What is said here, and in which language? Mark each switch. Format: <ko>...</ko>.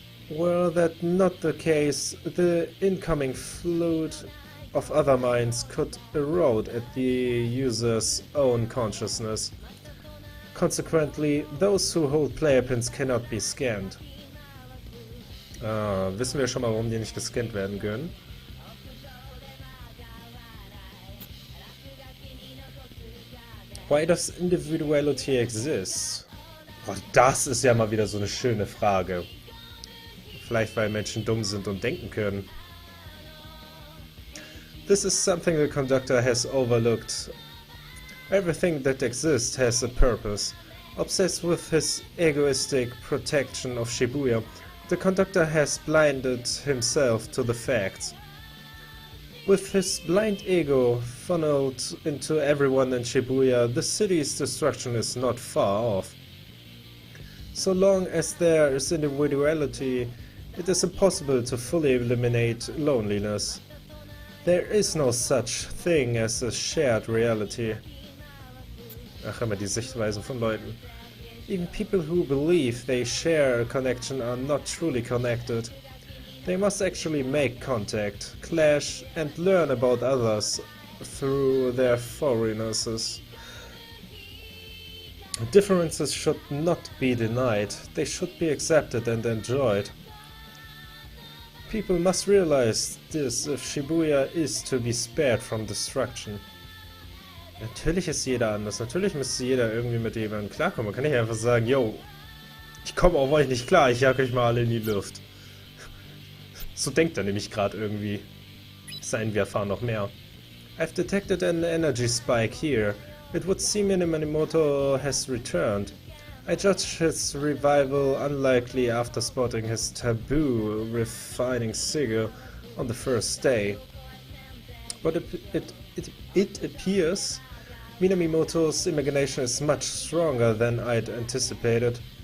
<en>Were that not the case, the incoming flood of other minds could erode at the user's own consciousness. Consequently, those who hold player pins cannot be scanned.</en> <de>Wissen wir schon mal, warum die nicht gescannt werden können?</de> <en>Why does individuality exist?</en> <de>Boah, das ist ja mal wieder so eine schöne Frage. Vielleicht weil Menschen dumm sind und denken können.</de> <en>This is something the conductor has overlooked. Everything that exists has a purpose. Obsessed with his egoistic protection of Shibuya, the conductor has blinded himself to the facts. With his blind ego funneled into everyone in Shibuya, the city's destruction is not far off. So long as there is individuality, it is impossible to fully eliminate loneliness. There is no such thing as a shared reality.</en> <de>Ach, immer die Sichtweisen von Leuten.</de> <en>Even people who believe they share a connection are not truly connected. They must actually make contact, clash, and learn about others through their foreignness. Differences should not be denied, they should be accepted and enjoyed. People must realize this if Shibuya is to be spared from destruction.</en> <de>Natürlich ist jeder anders, natürlich müsste jeder irgendwie mit jemandem klarkommen. Man kann nicht einfach sagen, yo, ich komme auf euch nicht klar, ich jag euch mal alle in die Luft. So denkt er nämlich gerade irgendwie. Sein, wir erfahren noch mehr.</de> <en>I've detected an energy spike here. It would seem Minamoto has returned. I judge his revival unlikely after spotting his taboo refining cigar on the first day. But it appears Minamoto's imagination is much stronger than I'd anticipated.</en>